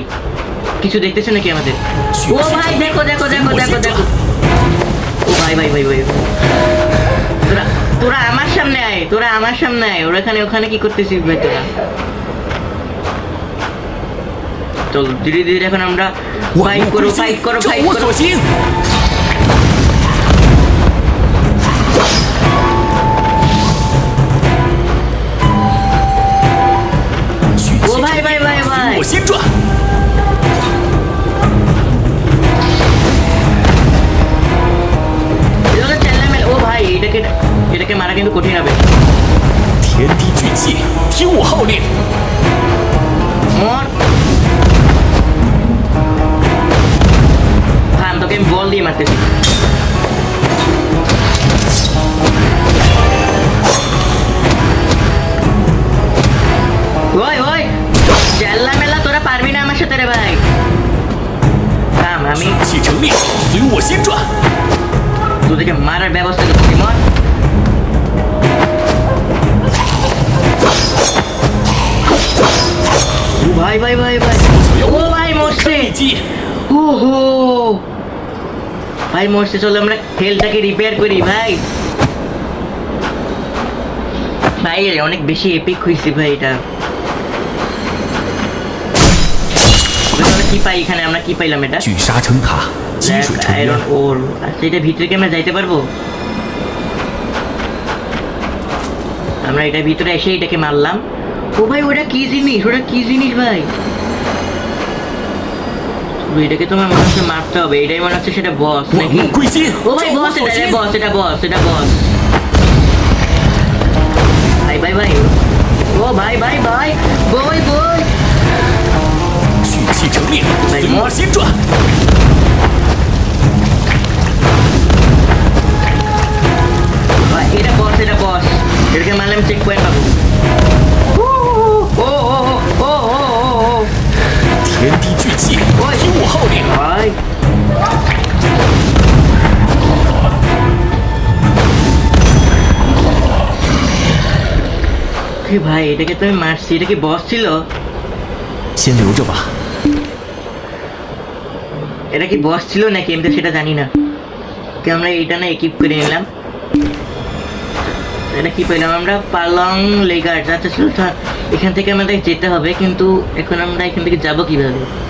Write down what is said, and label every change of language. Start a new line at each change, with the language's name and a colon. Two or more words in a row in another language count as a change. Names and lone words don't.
Bangla: কিছু দেখতেছে নাকি আমাদের? ও ভাই দেখো দেখো দেখো দেখো দেখো। ও ভাই ভাই ভাই ভাই তোরা আমার সামনে আয়, তোরা আমার সামনে আয়। ওখানে কি করতেছিস ভাই তোরা? চলো ধীরে ধীরে এখন আমরা
Chinese: 万
Bangla: ফাইট
Chinese: 物
Bangla: করো
Chinese: 归
Bangla: ফাইট
Chinese: 心，
Bangla: করো
Chinese: 照
Bangla: ফাইট
Chinese: 我
Bangla: করো।
Chinese: 所行。 聚气
Bangla: ও ভাই ভাই ভাই ভাই
Chinese: 随我心转。
Bangla: এগুলো চেল্লামেল। ও ভাই এটাকে মারা কিন্তু কঠিন হবে।
Chinese: 天地巨气，听我号令！
Bangla: মর। থাম, তোকে আমি বল দিয়ে মারতেছি। ওই ওই চেল্লামেলা, তোরা পারবি না আমার সাথে রে ভাই। থাম, আমি
Chinese: 气成令，随我心转。
Bangla: তোদেরকে মারার ব্যবস্থা করছি। মর। ও ভাই ভাই ভাই ভাই, ও ভাই মরছে।
Chinese: 一击，
Bangla: ভাই মরছে, চলো আমরা হেলটাকে রিপেয়ার করি ভাই। ভাই অনেক বেশি এপিক হয়েছে ভাই এটা। আমরা কি পাই এখানে, আমরা কি পাইলাম এটা?
Chinese: 聚沙成塔，积水成渊
Bangla: আয়রন。ওর। আচ্ছা এটা ভিতরে কি আমরা যাইতে পারবো? আমরা এটা ভিতরে এসে এটাকে মারলাম। ও ভাই ওটা কি জিনিস, ওটা কি জিনিস ভাই? এটাকে তোমার মনে হচ্ছে মারতে হবে, এটাই মনে হচ্ছে সেটা বস
Chinese: 万
Bangla: নাকি?
Chinese: 物归心，
Bangla: ও ভাই
Chinese: 众无
Bangla: বস,
Chinese: 所
Bangla: এটা
Chinese: 心。
Bangla: বস, এটা বস, এটা বস। ভাই ভাই ভাই, ও ভাই ভাই ভাই, বই বই।
Chinese: 聚气成令，随我心转。
Bangla: ভাই, এটা বস, এটা বস। এটাকে মারলে আমি
English: check point
Bangla: পাবো। ও ও ও ও ও ও।
Chinese: 天地聚气，听我号令。
Bangla: ভাই ভাই এটাকে তো আমি মারছি, এটা কি বস ছিল?
Chinese: 先留着吧。
Bangla: এটা কি বস ছিল নাকি আমি তো সেটা জানি না। কি আমরা এটা না একিপ করে নিলাম। এটা কি পেলাম আমরা? পালং লেগার। আচ্ছা ছিল, এখান থেকে আমাদের যেতে হবে, কিন্তু এখন আমরা এখান থেকে যাব কিভাবে?